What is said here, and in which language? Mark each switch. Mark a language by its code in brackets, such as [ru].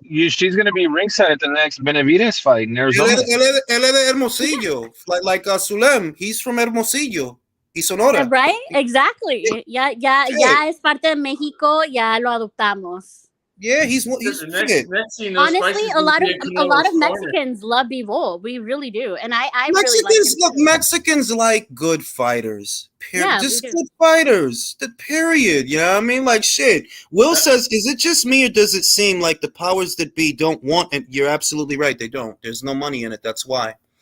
[en] She's going to be ringside at the next Benavides fight in Arizona. [es] Él es de Hermosillo, [en] like [es] Zulem. [en] He's from Hermosillo. [es] Y Sonora. [en] Right? Exactly. [es] Ya es parte de México, ya lo adoptamos. [en] Yeah, he's honestly, a lot of Mexicans love Bivol. We really do, and I really like him. Mexicans like good fighters. Period. Yeah, just good fighters. The period. You know what I mean? Like shit. Will says, is it just me or does it seem like the powers that be don't want it? You're absolutely right. They don't. There's no money in it. That's why.